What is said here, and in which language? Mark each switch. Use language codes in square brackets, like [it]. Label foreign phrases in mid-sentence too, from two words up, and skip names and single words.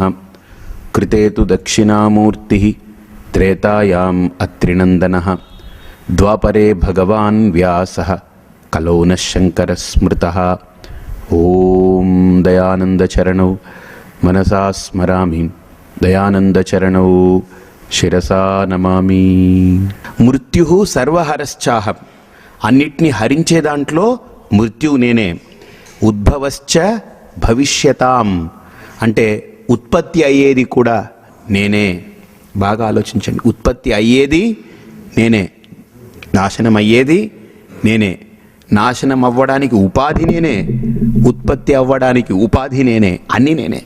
[sa] कृते तु दक्षिणामूर्तिः त्रेतायाम् अत्रिनन्दनः द्वापरे भगवान् व्यासः कलौ नः शङ्करः स्मृतः। ॐ दयानन्दचरणौ मनसा स्मरामि दयानन्दचरणौ శిరసా నమామి. మృత్యు సర్వహరశ్చాహం, [te] అన్నిటినీ హరించే దాంట్లో మృత్యువు నేనే. [sa] ఉద్భవశ్చ భవిష్యతాం, [te] అంటే ఉత్పత్తి అయ్యేది కూడా నేనే. బాగా ఆలోచించండి, ఉత్పత్తి అయ్యేది నేనే, నాశనం అయ్యేది నేనే, నాశనం అవ్వడానికి ఉపాధి నేనే, ఉత్పత్తి అవ్వడానికి ఉపాధి నేనే, అన్నీ నేనే.